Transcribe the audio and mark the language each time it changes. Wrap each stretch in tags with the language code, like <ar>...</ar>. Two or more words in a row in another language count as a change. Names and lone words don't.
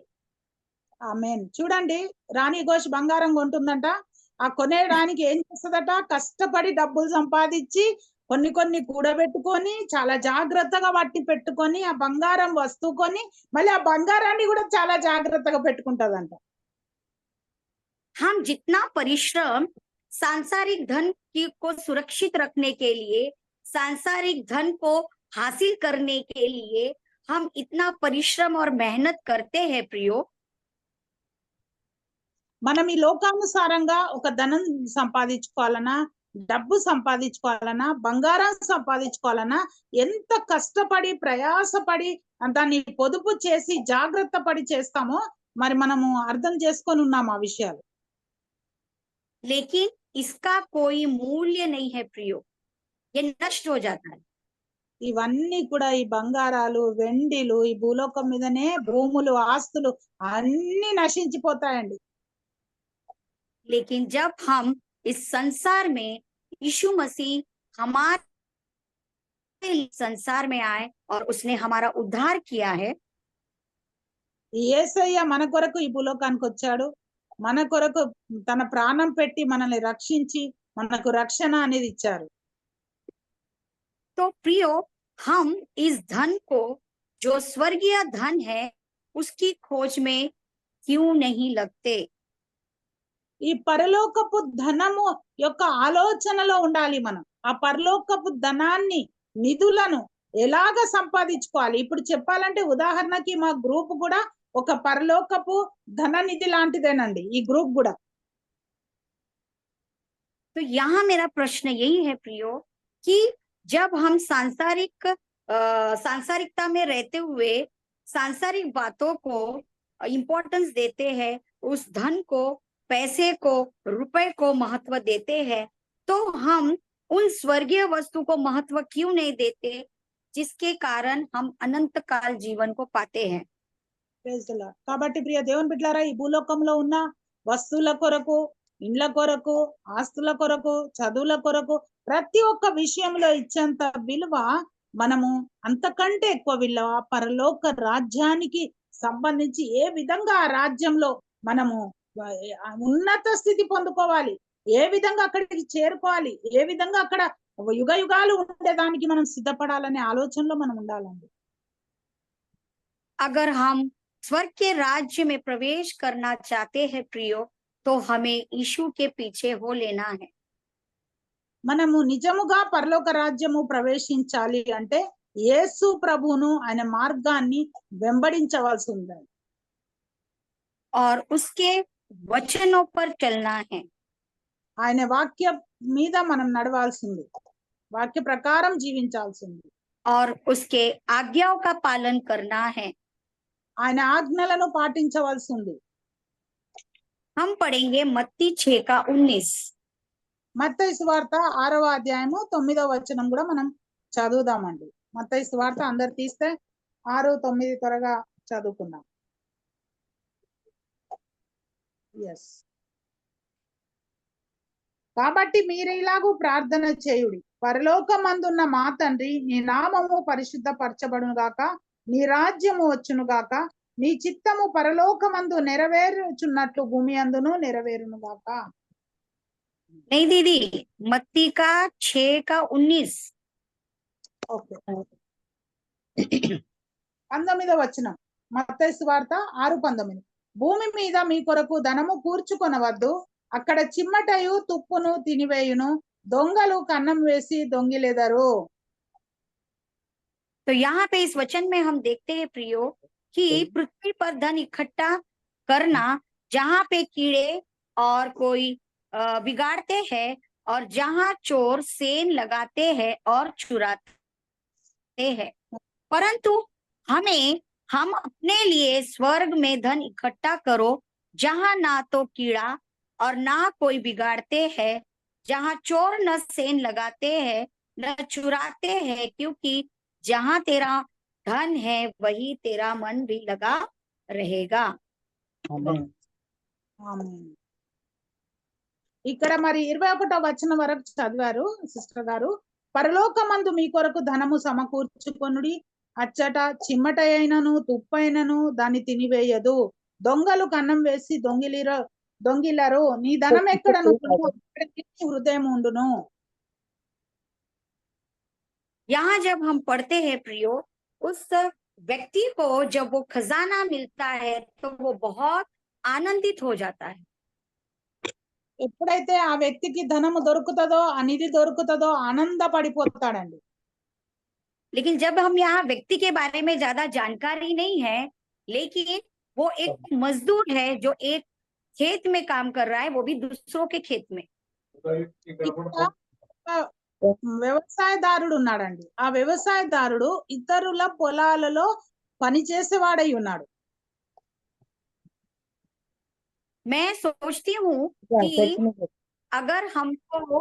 <te>ఆమేన్. చూడండి, రాణి ఘోష్ బంగారం కొంటుందంట. ఆ కొనేయడానికి ఏం చేస్తుందట? కష్టపడి డబ్బులు సంపాదించి కొన్ని కొన్ని కూడబెట్టుకొని చాలా జాగ్రత్తగా వాటిని పెట్టుకొని ఆ బంగారం వస్తువు కొని మళ్ళీ ఆ బంగారాన్ని కూడా చాలా జాగ్రత్తగా పెట్టుకుంటదంట.</te> <hi>हम जितना परिश्रम सांसारिक धन को सुरक्षित रखने के लिए, सांसारिक धन को हासिल करने के लिए हम इतना परिश्रम और मेहनत करते हैं प्रियो,</hi> <te>మనం ఈ లోకానుసారంగా ఒక ధనం సంపాదించుకోవాలన్నా, డబ్బు సంపాదించుకోవాలన్నా, బంగారం సంపాదించుకోవాలన్నా ఎంత కష్టపడి ప్రయాసపడి దాన్ని పొదుపు చేసి జాగ్రత్త పడి చేస్తామో మరి మనము అర్థం చేసుకొని ఉన్నాం ఆ విషయాలు.</te> <hi>लेकिन इसका कोई मूल्य नहीं है प्रियो, ये नष्ट हो जाता है।</hi> <te>ఇవన్నీ కూడా ఈ బంగారాలు వెండిలు ఈ భూలోకం మీదనే భూములు ఆస్తులు అన్ని నశించిపోతాయండి.</te> <hi>लेकिन जब हम इस संसार में यीशु मसीह हमारे संसार में आए और उसने हमारा उद्धार किया है,</hi> <te>యేసయ్య మన కొరకు ఈ భూలోకానికి వచ్చాడు, మన కొరకు తన ప్రాణం పెట్టి మనల్ని రక్షించి మనకు రక్షణ అనేది ఇచ్చారు.</te> <hi>तो प्रियो हम इस धन को, जो स्वर्गीय धन है, उसकी खोज में क्यों नहीं लगते?</hi> <te>ఈ పరలోకపు ధనము యొక్క ఆలోచనలో ఉండాలి మనం. ఆ పరలోకపు ధనాన్ని నిధులను ఎలాగ సంపాదించుకోవాలి. ఇప్పుడు చెప్పాలంటే ఉదాహరణకి మా గ్రూప్ కూడా ఒక పరలోకపు ధన నిధి లాంటిదేనండి ఈ గ్రూప్ కూడా.</te> <hi>तो यहाँ मेरा प्रश्न यही है प्रियो कि जब हम सांसारिकता में रहते हुए सांसारिक बातों को इम्पोर्टेंस देते हैं, उस धन को, पैसे को, रुपए को महत्व देते हैं, तो हम उन स्वर्गीय वस्तु को महत्व क्यों नहीं देते, जिसके कारण हम अनंत काल जीवन को पाते हैं?</hi> <en>Praise the Lord.</en> <te>కాబట్టి ప్రియ దేవుని బిడ్డలారా, ఈ భూలోకంలో ఉన్న వస్తువుల కొరకు, ఇండ్ల కొరకు, ఆస్తుల కొరకు, చదువుల కొరకు ప్రతి ఒక్క విషయంలో ఇచ్చేంత విలువ మనము అంతకంటే ఎక్కువ విలువ పరలోక రాజ్యానికి సంబంధించి ఏ విధంగా ఆ రాజ్యంలో మనము ఉన్నత స్థితి పొందుకోవాలి, ఏ విధంగా అక్కడికి చేరుకోవాలి, ఏ విధంగా అక్కడ యుగ యుగాలు ఉండేదానికి మనం సిద్ధపడాలనే ఆలోచనలో మనం ఉండాలండి.</te> <hi>अगर हम स्वर्ग के राज्य में प्रवेश करना चाहते हैं प्रियो, तो हमें यीशु के पीछे हो लेना है।</hi> <te>మనము నిజముగా పరలోక రాజ్యము ప్రవేశించాలి అంటే యేసు ప్రభువును ఆయన మార్గాన్ని వెంబడించవలసి ఉంది.</te> <hi>और उसके वचनों पर चलना है।</hi> <te>ఆయన వాక్య మీద మనం నడవాల్సింది, వాక్య ప్రకారం జీవించాల్సింది.</te> <hi>और उसके आज्ञाओं का पालन करना है।</hi> <te>ఆయన ఆజ్ఞలను పాటించవలసింది.</te> <hi>हम पढ़ेंगे मत्ती 6:19।</hi> <te>మత్తయి సువార్త 6వ అధ్యాయము 9వ వచనం కూడా మనం చదువుదామండి. మత్తయి సువార్త అందరు తీస్తే 6:9 త్వరగా చదువుకుందాం. ఎస్. కాబట్టి మీరు ఇలాగూ ప్రార్థన చేయుడి, పరలోకమందున్న మా తండ్రి, నీ నామము పరిశుద్ధపరచబడును గాక, నీ రాజ్యము వచ్చును గాక, నీ చిత్తము పరలోకమందు నెరవేరుచున్నట్లు భూమి అందును నెరవేరును గాక.</te> <hi>नहीं दीदी, मत्ती का 6:19।</hi> <te>ఓకే. 19వ వచనం మత్తయి సువార్త 6:19 భూమి మీద మీ కొరకు ధనము కూర్చుకొనవద్దు, అక్కడ చిమ్మటయు తుప్పును తినివేయును, దొంగలు కన్నం వేసి దొంగిలెదరు.</te> <hi>तो यहाँ पे इस वचन में हम देखते हैं प्रियो कि पृथ्वी पर धन इकट्ठा करना, जहाँ पे कीड़े और कोई बिगाड़ते हैं, और जहाँ चोर सेन लगाते हैं और चुराते हैं, परंतु हम अपने लिए स्वर्ग में धन इकट्ठा करो, जहाँ ना तो कीड़ा और ना कोई बिगाड़ते हैं, जहाँ चोर न सेन लगाते हैं न चुराते हैं, क्योंकि जहाँ तेरा धन है वही तेरा मन भी लगा रहेगा.</hi> <te>ఆమేన్. ఇక్కడ మరి 21వ వచనం వరకు చదివారు సిస్టర్ గారు. పరలోకమందు మీ కొరకు ధనము సమకూర్చుకొనుడి, అచ్చట చిమ్మట అయినను తుప్పైనను దాన్ని తినివేయదు, దొంగలు కన్నం వేసి దొంగిలరు, నీ ధనం ఎక్కడను అక్కడికి నీ హృదయం ఉండును.</te> <hi>यहाँ जब हम पढ़ते हैं प्रियो, उस व्यक्ति को जब वो खजाना मिलता है तो वो बहुत आनंदित हो जाता है.</hi> <te>ఎప్పుడైతే ఆ వ్యక్తికి ధనము దొరుకుతుందో, ఆ నిధి దొరుకుతుందో ఆనందపడిపోతాడండి.</te> <hi>लेकिन जब हम यहाँ व्यक्ति के बारे में ज्यादा जानकारी नहीं है, लेकिन वो एक मजदूर है जो एक खेत में काम कर रहा है, वो भी दूसरों के खेत में.</hi> <te>ఇంకా వ్యవసాయదారుడు ఉన్నాడండి. ఆ వ్యవసాయదారుడు ఇతరుల పొలాలలో పనిచేసేవాడై ఉన్నాడు.</te> <hi>मैं सोचती हूँ कि अगर हमको</hi>